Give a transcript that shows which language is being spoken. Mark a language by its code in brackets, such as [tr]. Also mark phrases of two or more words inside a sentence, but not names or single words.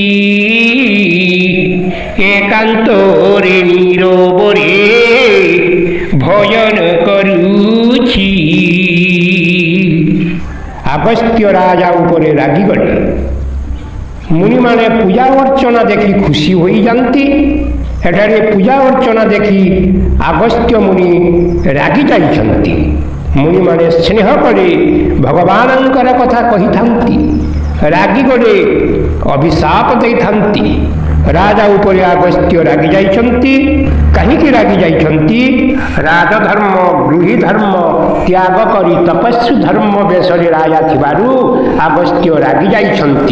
[or] ଏକାନ୍ତରେ ନୀରବରେ ଭଜନ କରୁଛି। ଅଗସ୍ତ୍ୟ ରାଜା ଉପରେ ରାଗି ଗଲେ। ମୁନି ମାନେ ପୂଜା ଅର୍ଚ୍ଚନା ଦେଖି ଖୁସି ହୋଇ ଯାଆନ୍ତି। ଏଠାରେ ପୂଜା ଅର୍ଚ୍ଚନା ଦେଖି ଅଗସ୍ତ୍ୟ ମୁନି ରାଗି ଯାଉଛନ୍ତି। ମୁନି ମାନେ ସ୍ନେହ କରେ ଭଗବାନଙ୍କର କଥା କହି ଥାଆନ୍ତି। ରାଗି ଗଲେ ଅଭିଶାପ ଦେଇ ଥାଆନ୍ତି। ରାଜା ଉପରେ ଅଗସ୍ତ୍ୟ ରାଗି ଯାଉଛନ୍ତି। କାହିଁକି ରାଗି ଯାଉଛନ୍ତି? ରାଜଧର୍ମ ଗୃହୀ ଧର୍ମ ତ୍ୟାଗ କରି ତପସ୍ୱୀ ଧର୍ମ ବେଶରେ ରାଜା ଥିବାରୁ ଅଗସ୍ତ୍ୟ ରାଗି ଯାଉଛନ୍ତି।